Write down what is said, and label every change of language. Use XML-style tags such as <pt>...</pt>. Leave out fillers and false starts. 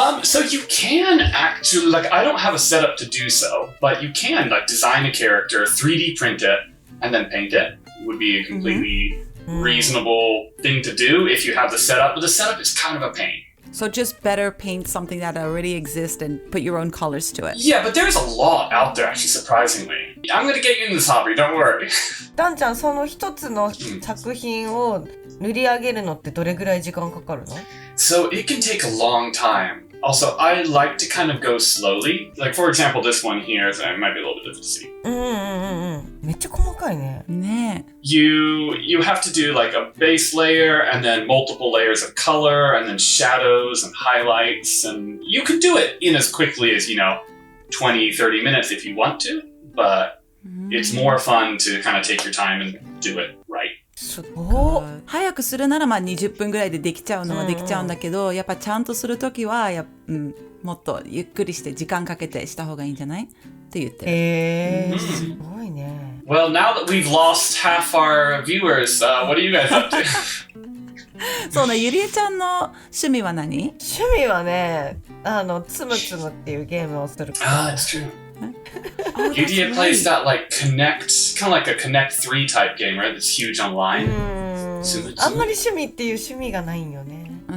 <en>So you can actually, like, I don't have a setup to do so, but you can like design a character, 3D print it, and then paint it. Would be a completely reasonable thing to do if you have the setup, but the setup is kind of a pain. So just better paint something that already exists and put your own colors to it. Yeah, but there's a lot out there, actually, surprisingly. I'm gonna get you in this hobby, don't worry.</en> <ja>ダンちゃん、その一つの作品を塗り上げるのってどれぐらい時間かかるの？</ja> <en>So it can take a long time. Also, I like to kind of go slowly. Like, for example, this one here, so it might be a little bit difficult to see.</en> <ja>めっちゃ細かいね。ね。</ja> <en>You have to do like a base layer and then multiple layers of color and then shadows and highlights, and you could do it in as quickly as, 20, 30 minutes if you want to, but it's more fun to kind of take your time and do it right.</en> <ja>すごい。早くするなら20分ぐらいでできちゃうのはできちゃうんだけど、やっぱちゃんとするときはもっとゆっくりして時間かけてした方がいいんじゃないって言ってる。すごいね。</ja> <en>Well, now that we've lost half our viewers, what are you guys up to?</en> <ja>そうね、ゆりえちゃんの趣味は何？趣味はね、つむつむっていうゲームをする。</ja> <en>Ah, it's true. Yudia plays that like Connect, kind of like a Connect 3 type game, right? That's huge online.</en> <ja>あんまり趣味っていう趣味がないんよね。</ja>